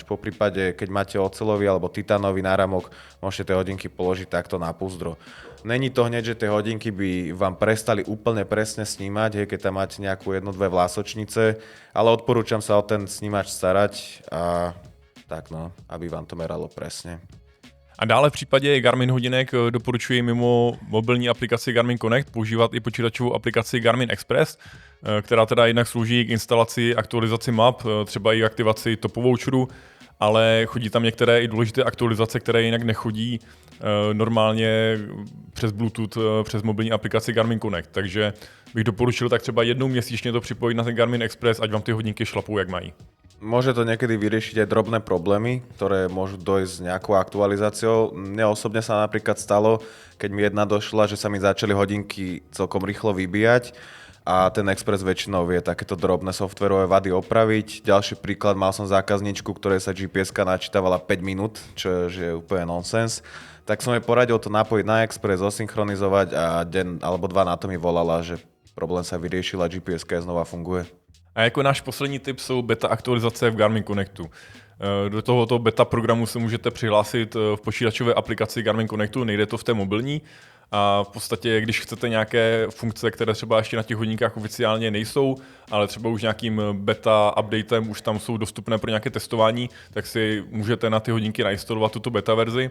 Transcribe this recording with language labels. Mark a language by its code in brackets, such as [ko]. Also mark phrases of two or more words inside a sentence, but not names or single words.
[sk] Poprípade, keď máte oceľový alebo titánový náramok, môžete tie hodinky položiť takto na púzdro. Není to hneď, že tie hodinky by vám prestali úplne presne snímať, keď tam máte nejakú 1-2 vlásočnice, ale odporúčam sa o ten snímač starať a tak no, aby vám to meralo presne. [cs] A dále v případě Garmin hodinek doporučuji mimo mobilní aplikaci Garmin Connect používat i počítačovou aplikaci Garmin Express, která teda jednak slouží k instalaci, aktualizaci map, třeba i aktivaci topovoucheru, ale chodí tam některé i důležité aktualizace, které jinak nechodí normálně přes Bluetooth, přes mobilní aplikaci Garmin Connect. Takže bych doporučil tak třeba jednou měsíčně to připojit na ten Garmin Express, ať vám ty hodinky šlapou, jak mají. [sk] Môže to niekedy vyriešiť aj drobné problémy, ktoré môžu dojsť s nejakou aktualizáciou. Mne osobne sa napríklad stalo, keď mi jedna došla, že sa mi začali hodinky celkom rýchlo vybíjať a ten Express väčšinou vie takéto drobné softverové vady opraviť. Ďalší príklad, mal som zákazničku, ktorej sa GPS-ka načítavala 5 minút, čo je úplne nonsens. Tak som jej poradil to napojiť na Express, osynchronizovať a deň alebo dva na to mi volala, že problém sa vyriešil a GPS-ka znova funguje. [cs] A jako náš poslední tip jsou beta aktualizace v Garmin Connectu. Do tohoto beta programu se můžete přihlásit v počítačové aplikaci Garmin Connectu, nejde to v té mobilní. A v podstatě, když chcete nějaké funkce, které třeba ještě na těch hodinkách oficiálně nejsou, ale třeba už nějakým beta updatem už tam jsou dostupné pro nějaké testování, tak si můžete na ty hodinky nainstalovat tuto beta verzi.